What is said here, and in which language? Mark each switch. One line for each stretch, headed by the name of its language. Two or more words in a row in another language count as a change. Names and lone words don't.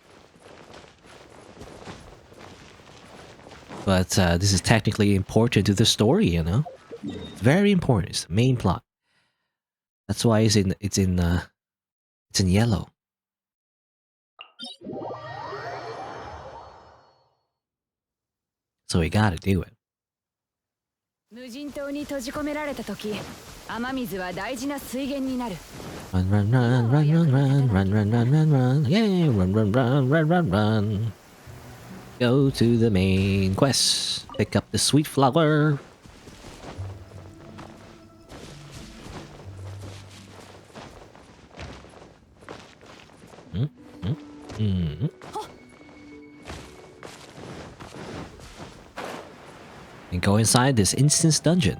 English: But this is technically important to the story, you know. It's very important. It's the main plot. That's why it's in yellow. So we gotta do it.
Japanese: 無人島に閉じ込められた時、雨水は大事な水源になる。
English: Run, run, run, run, run, run, run, run, run, run, run. Yeah, run, run, run, run, run, run. Go to the main quest. Pick up the sweet flower. And go inside this instance dungeon.